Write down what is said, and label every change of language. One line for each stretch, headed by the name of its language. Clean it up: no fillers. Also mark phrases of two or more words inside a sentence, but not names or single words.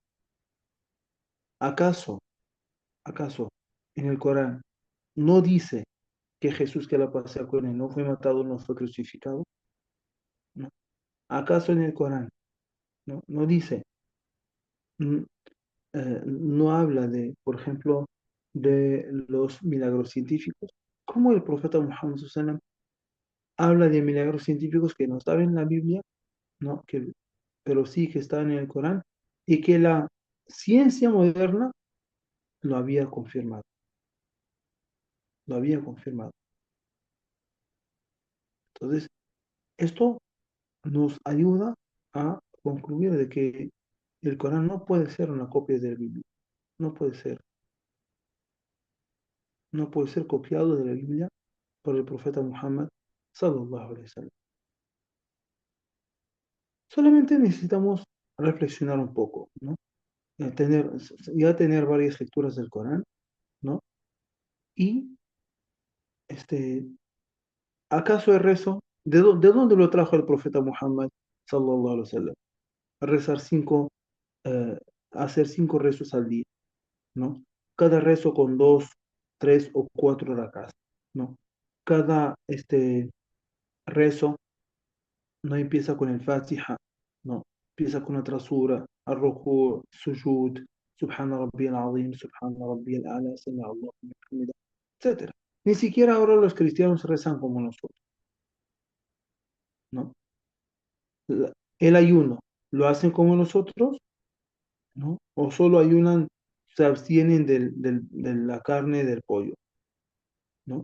Spanish: ¿Acaso, acaso en el Corán no dice que Jesús, que la pasea con él, no fue matado, no fue crucificado? ¿No? ¿Acaso en el Corán no dice, mm, no habla de, por ejemplo, de los milagros científicos? ¿Cómo el profeta Muhammad
Arabic: صلى الله عليه وسلم
Spanish: habla de milagros científicos que no están en la Biblia, ¿no? Pero sí que están en el Corán, y que la ciencia moderna lo había confirmado, lo había confirmado. Entonces, esto nos ayuda a concluir de que el Corán no puede ser una copia de la Biblia, no puede ser, no puede ser copiado de la Biblia por el profeta Muhammad
Arabic: صلى الله عليه وسلم.
Spanish: Solamente necesitamos reflexionar un poco, ¿no? Tener, ya tener varias lecturas del Corán, ¿no? Y, este, ¿acaso el rezo? De dónde lo trajo el profeta Muhammad
Arabic: صلى الله عليه وسلم?
Spanish: Rezar eh, hacer 5 rezos al día, ¿no? Cada rezo con 2, 3 o 4 rakas, ¿no? Cada rezo no empieza con el Fatiha, no, empieza con otra sura,
Arabic: الركوع، السجود، سبحان ربي العظيم، سبحان ربي الأعلى، سمع الله لمن حمده,
Spanish: etcétera. Ni siquiera ahora los cristianos rezan como nosotros, ¿no? El ayuno, ¿lo hacen como nosotros? ¿No? O solo ayunan, se abstienen de la carne del pollo, ¿no?